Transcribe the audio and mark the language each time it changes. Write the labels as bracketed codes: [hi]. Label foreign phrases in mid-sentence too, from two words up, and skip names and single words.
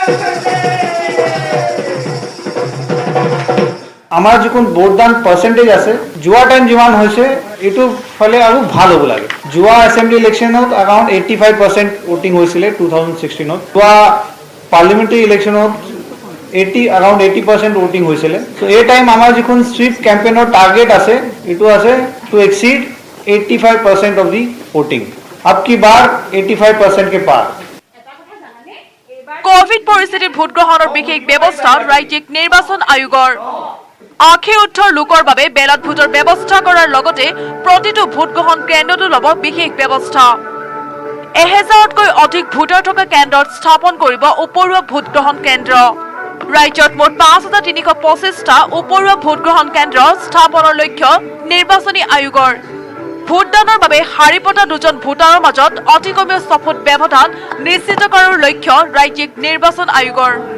[as] আমাৰ যিখন ভোটদান পাৰ্চেন্টেজ আছে যোৱা টাইম যিমান হৈছে এইটো ফলে আৰু ভাল হ'ব লাগে যোৱা এছেম্বলি ইলেকশ্যনত around 85% ভোটিং হৈছিলে 2016ত যোৱা পাৰ্লিমেণ্টাৰী ইলেকশ্যনত [en] around 80% voting [as] হৈছিলে so এই টাইম আমাৰ যিখন সুইপ ক্যাম্পেইনৰ টাৰ্গেট আছে এটো আছে [en] to exceed 85% of the voting [hi] अब की बार 85% के पार [as] এটা কথা জানানে এবাৰ কোভিড পৰিস্থিতিত ভোটগ্ৰহণৰ বিশেষ ব্যৱস্থা ৰাজ্যিক নিৰ্বাচন আয়োগৰ 80 লোকৰ বাবে বেলট ভোটৰ ব্যৱস্থা কৰাৰ লগতে প্ৰতিটো ভোটগ্ৰহণ কেন্দ্ৰতো ল'ব বিশেষ ব্যৱস্থা 1000তকৈ অধিক ভোটাৰ থকা কেন্দ্ৰত স্থাপন কৰিব উপৰুৱা ভোটগ্ৰহণ কেন্দ্ৰ ৰাজ্যত মুঠ 5325টা উপৰুৱা ভোটগ্ৰহণ কেন্দ্ৰ স্থাপনৰ লক্ষ্য নিৰ্বাচনী আয়োগৰ ভোটদানৰ বাবে শাৰী পতা দুজন ভোটাৰৰ মাজত অতি কমেও 6 ফুট ব্যৱধান নিশ্চিত কৰাৰ লক্ষ্য ৰাজ্যিক নিৰ্বাচন আয়োগৰ